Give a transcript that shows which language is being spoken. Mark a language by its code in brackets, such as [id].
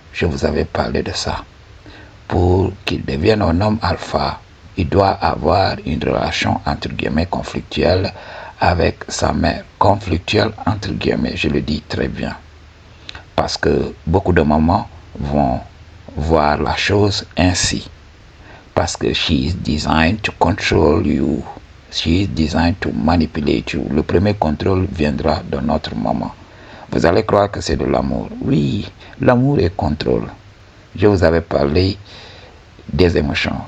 [fr] Je vous avais parlé de ça. Pour qu'il devienne un homme alpha, il doit avoir une relation entre guillemets conflictuelle avec sa mère. Conflictuelle entre guillemets, je le dis très bien. Parce que beaucoup de mamans vont voir la chose ainsi. Parce que [en] she is designed to control you. She is designed to manipulate you. [fr] Le premier contrôle viendra de notre maman. Vous allez croire que c'est de l'amour. Oui, l'amour est contrôle. Je vous avais parlé des émotions.